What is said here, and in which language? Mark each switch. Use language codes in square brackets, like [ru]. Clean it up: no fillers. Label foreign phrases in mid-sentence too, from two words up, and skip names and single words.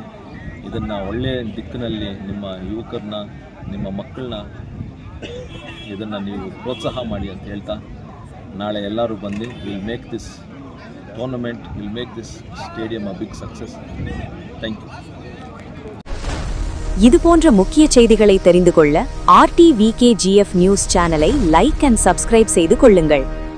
[kn] ಇದನ್ನು ಒಳ್ಳೆಯ ದಿಕ್ಕಿನಲ್ಲಿ ನಿಮ್ಮ ಯುವಕರನ್ನ, ನಿಮ್ಮ ಮಕ್ಕಳನ್ನ ಇದನ್ನು ನೀವು ಪ್ರೋತ್ಸಾಹ ಮಾಡಿ ಅಂತ ಹೇಳ್ತಾ, ನಾಳೆ ಎಲ್ಲರೂ ಬಂದು [en] we'll make this tournament, we'll make this stadium a big success. Thank you. [ta] இது போன்ற முக்கிய செய்திகளை தெரிந்து கொள்ள RTVKGF [en] news channel like and subscribe [ta] செய்து கொள்ளுங்கள்.